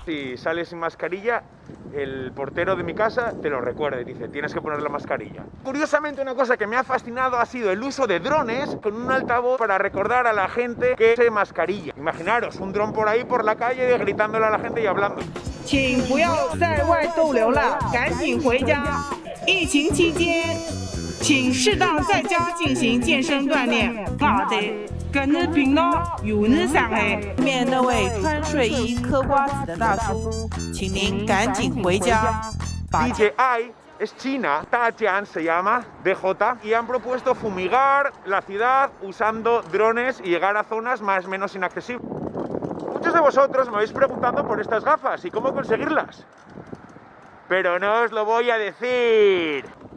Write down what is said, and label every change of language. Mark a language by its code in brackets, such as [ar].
[es] Si sales sin mascarilla, el portero de mi casa te lo recuerda y dice, tienes que poner la mascarilla. Curiosamente, una cosa que me ha fascinado ha sido el uso de drones con un altavoz para recordar a la gente que se mascarilla. Imaginaros, un dron por ahí por la calle gritándole a la gente y hablando. [zh] 请不要在外逗留了，赶紧回家。疫情期间，请适当在家进行健身锻炼。好的，跟日平咯，有日上海。面那位穿睡衣嗑瓜子的大叔，请您赶紧回家。 [es] DJI es China, Tajian se llama, DJ, y han propuesto fumigar la ciudad usando drones y llegar a zonas más o menos inaccesibles. Muchos de vosotros me habéis preguntado por estas gafas y cómo conseguirlas, pero no os lo voy a decir.